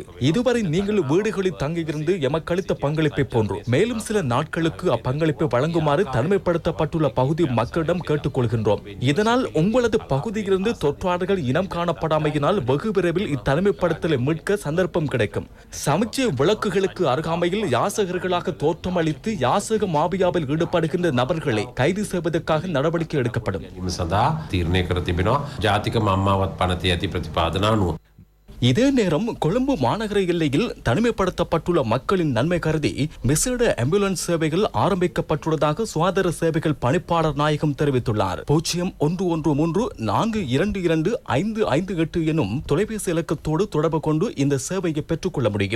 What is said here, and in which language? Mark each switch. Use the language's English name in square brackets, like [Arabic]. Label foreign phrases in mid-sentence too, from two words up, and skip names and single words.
[Tamil] இதுவரை நீங்கள் வீடுகளில் தங்கியிருந்து எமக்களித்த பங்களிப்பை போன்று மேலும் சில நாட்களுக்கு அப்பங்களிப்பை வழங்குமாறு தனிமைப்படுத்தப்பட்டுள்ள பகுதி மக்களிடம் கேட்டுக்கொள்கின்றோம். இதனால் உங்களது பகுதியிலிருந்து தொற்றாளர்கள் இனம் காணப்படாமையினால் வெகு விரைவில் இத்தனிமைப்படுத்தலை மீட்க சந்தர்ப்பம் கிடைக்கும். சமச்சய விளக்குகளுக்கு அருகாமையில் யாசகர்களாக தோற்றமளித்து யாசக மாபியாவில் ஈடுபடுகின்ற நபர்களை கைது செய்வதற்காக நடவடிக்கை எடுக்க [Sinhala] සඳහා තීරණය කර තිබෙනවා ජාතික මම්මාවත් පනතේ ඇති ප්‍රතිපාදන අනුව. [Tamil] இதே நேரம் கொழும்பு மாநகர எல்லையில் தனிமைப்படுத்தப்பட்டுள்ள மக்களின் நன்மை கருதி விசேட ஆம்புலன்ஸ் சேவைகள் ஆரம்பிக்கப்பட்டுள்ளதாக சுகாதார சேவைகள் பணிப்பாளர் நாயகம் தெரிவித்துள்ளார். 0113422558 எனும் தொலைபேசி இலக்கத்தோடு தொடர்பு கொண்டு இந்த சேவையை பெற்றுக் கொள்ள முடியும்.